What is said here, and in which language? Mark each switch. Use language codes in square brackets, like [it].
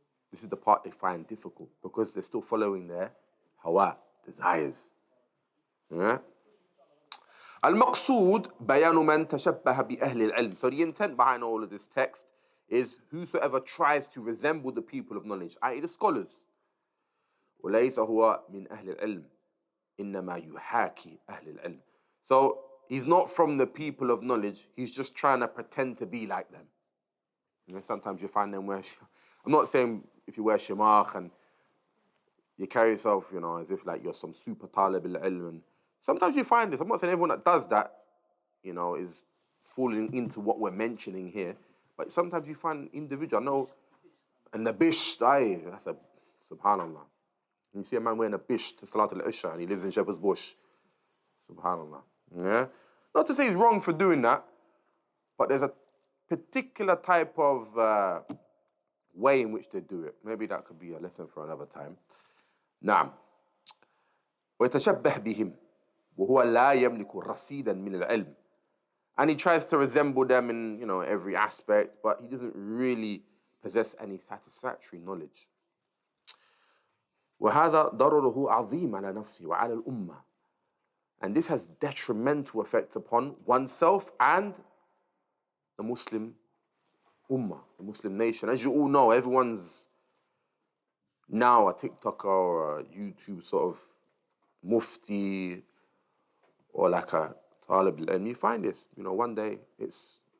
[en] This is the part they find difficult, because they're still following their hawa, desires. Yeah? [ar] Al-maqsood bayanu man tashabbaha bi ahli al-ilm. [en] So the intent behind all of this text is whosoever tries to resemble the people of knowledge, i.e. the scholars. [ar] وليس هو من أهل العلم إنما يحاكي أهل العلم. [en] So he's not from the people of knowledge, he's just trying to pretend to be like them. And then sometimes you find them wear, I'm not saying if you wear shimagh and you carry yourself, as if like you're some super talib al-ilm. And sometimes you find this. I'm not saying everyone that does that, is falling into what we're mentioning here. But sometimes you find individuals, I know, and the bish, that's a, subhanallah. You see a man wearing a bish to Salat al-Isha and he lives in Shepherd's Bush. Subhanallah. Yeah? Not to say he's wrong for doing that, but there's a particular type of way in which they do it. Maybe that could be a lesson for another time. [ar] نعم. ويتشبه بهم وهو لا يملك رصيدا من العلم. [en] And he tries to resemble them in, every aspect, but he doesn't really possess any satisfactory knowledge. [ar] وهذا ضرره عظيم على نفسه وعلى الأمة. [en] And this has detrimental effect upon oneself and the Muslim ummah, the Muslim nation. As you all know, everyone's now a TikToker or a YouTube sort of mufti or like a talib. And you find this, one day it's